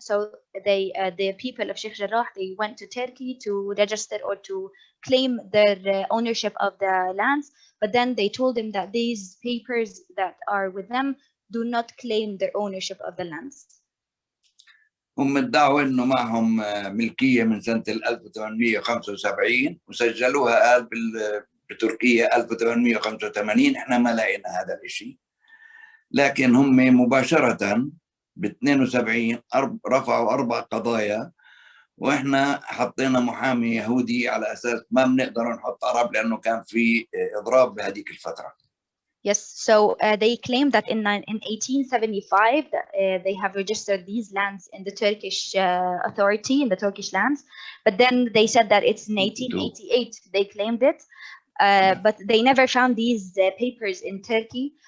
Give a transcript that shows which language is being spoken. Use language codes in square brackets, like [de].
[en] So the people of Sheikh Jarrah, they went to Turkey to register or to claim their ownership of the lands. But then they told them that these papers that are with them do not claim their ownership of the lands. [ar] هم ادعوا إنه معهم ملكية من سنة 1875 وسجلوها بتركيا 1885. إحنا ما لقينا هذا الشيء، لكن هم مباشرة ب 72 رفعوا 4 قضايا، وإحنا حطينا محامي يهودي على أساس ما بنقدر نحط عرب لأنه كان في إضراب بهذيك الفترة. [en] Yes, so they claim that in 1875 they have registered these lands in the Turkish authority, in the Turkish lands, but then they said that it's in 1888 they claimed it, but they never found these papers in Turkey.